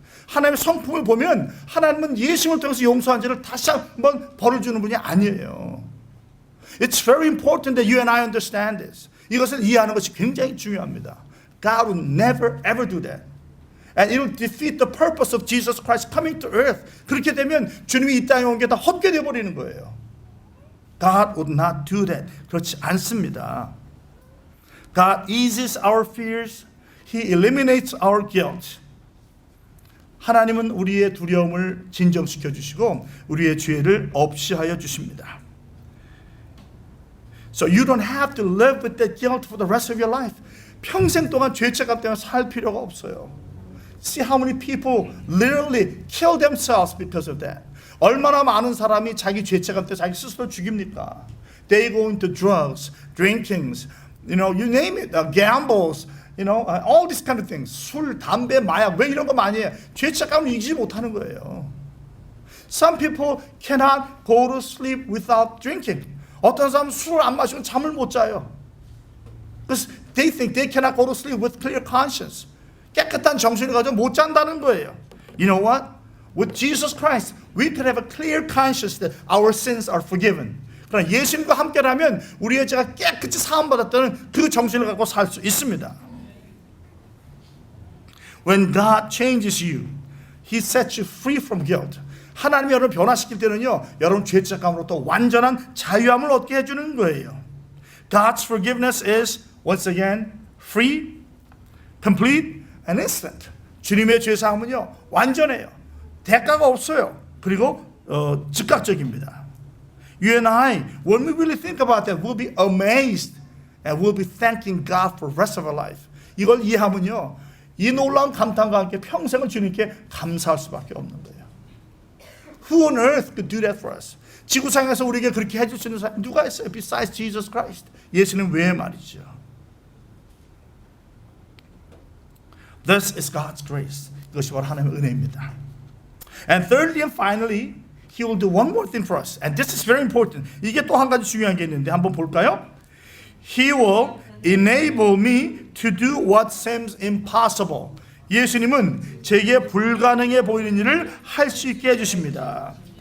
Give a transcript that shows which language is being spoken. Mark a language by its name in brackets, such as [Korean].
[Korean] 하나님의 성품을 보면 하나님은 예수님을 통해서 용서한 죄를 다시 한번 벌을 주는 분이 아니에요. [English] It's very important that you and I understand this. [Korean] 이것을 이해하는 것이 굉장히 중요합니다. [English] God will never ever do that. And it will defeat the purpose of Jesus Christ coming to earth. [Korean] 그렇게 되면 주님이 이 땅에 온 게 다 헛게 되어버리는 거예요. [English] God would not do that. [Korean] 그렇지 않습니다. [English] God eases our fears. He eliminates our guilt. [Korean] 하나님은 우리의 두려움을 진정시켜 주시고 우리의 죄를 없이하여 주십니다. [English] So you don't have to live with that guilt for the rest of your life. [Korean] 평생 동안 죄책감 때문에 살 필요가 없어요. [English] See how many people literally kill themselves because of that. [Korean] 얼마나 많은 사람이 자기 죄책감 때문에 자기 스스로 죽입니까? [English] They go into drugs, drinkings, you name it, gambles, all these kind of things. [Korean] 술, 담배, 마약, 왜 이런 거 많이 해요? 죄책감을 이기지 못하는 거예요. [English] Some people cannot go to sleep without drinking. [Korean] 어떤 사람은 술을 안 마시면 잠을 못 자요. [English] Because they think they cannot go to sleep with clear conscience. [Korean] 깨끗한 정신을 가지고 못 잔다는 거예요. [English] You know what? With Jesus Christ, we could have a clear conscience that our sins are forgiven. [Korean] 그러나 예수님과 함께라면 우리의 죄가 깨끗이 사함받았다는 그 정신을 갖고 살 수 있습니다. [English] When God changes you, He sets you free from guilt. [Korean] 하나님이 여러분을 변화시킬 때는요, 여러분 죄책감으로부터 완전한 자유함을 얻게 해주는 거예요. [English] God's forgiveness is once again free, complete, and instant. [Korean] 주님의 죄사함은요 완전해요. 대가가 없어요. 그리고 즉각적입니다. [English] You and I, when we really think about that, we'll be amazed and we'll be thanking God for the rest of our life. [Korean] 이걸 이해하면요, 이 놀라운 감탄과 함께 평생을 주님께 감사할 수밖에 없는 거예요. [English] Who on earth could do that for us? [Korean] 지구상에서 우리에게 그렇게 해줄 수 있는 사람 누가 있어요? [English] Besides Jesus Christ. [Korean] 예수는 외에 말이죠. [English] This is God's grace. [Korean] 이것이 바로 하나님의 은혜입니다. [English] And thirdly and finally, He will do one more thing for us. And this is very important. [Korean] 이게 또 한 가지 중요한 게 있는데 한번 볼까요? [English] He will enable me to do what seems impossible. [Korean] 예수님은 제게 불가능해 보이는 일을 할 수 있게 해주십니다.